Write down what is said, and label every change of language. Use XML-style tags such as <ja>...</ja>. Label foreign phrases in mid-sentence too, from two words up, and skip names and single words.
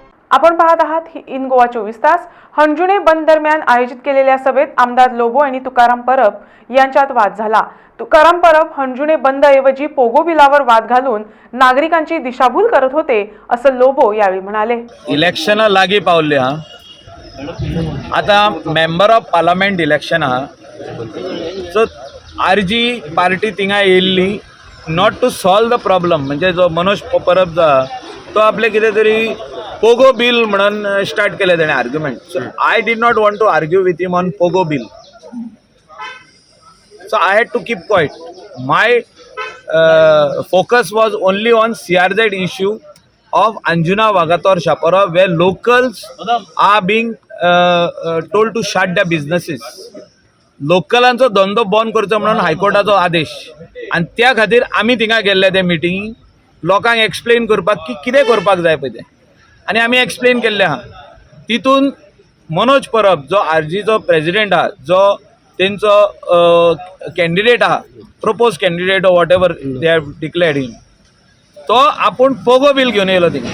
<mr>आपण पाहत आहात इन गोवा 24 तास। हंजुणे बंद दरम्यान आयोजित केलेल्या सभेत आमदार लोबो आणि तुकाराम परब यांच्यात वाद झाला। तुकाराम परब हंजुणे बंद ऐवजी पोगो बिलावर वाद घालून नागरिकांची दिशाभूल करत होते असं लोबो यावेळी म्हणाले।</mr> <kok>इलेक्शन लागी पावले हा आता</kok> <en>Member of Parliament election</en> <kok>हा सो आरजी पार्टी थिंगा येयल्ली</kok> <en>not to solve the problem</en> <kok>म्हणजे जो मनोज परब जो तो आपले कितें तरी पोगो बिल म्हणून स्टार्ट केले तेणे आर्ग्युमेंट।</kok> <en>So I did not want to argue with him on Pogo bill, so I had to keep quiet. माय focus was only on CRZ issue of Anjuna Vagator Shapara, where locals are being told to shut their businesses.</en> <kok>लोकलांचो धंदो बंद करचो म्हणून हायकोर्टाचो आदेश आणि त्या खातीर आमी थिंगा गेल्ले ते मिटिंग लोकांक एक्सप्लेन करपाक की कितें करपाक जाय पळय तें, आनी आमी एक्सप्लेन केल्लें आहा। तितून मनोज परब जो आरजीचो प्रेसिडेंट आहा, जो तेंचो कॅन्डिडेट आहा,</kok> <en>proposed candidate or whatever they have declared him,</en> <kok>तो आपूण पोगो बिल घेवन येयलो थिंगा।</kok>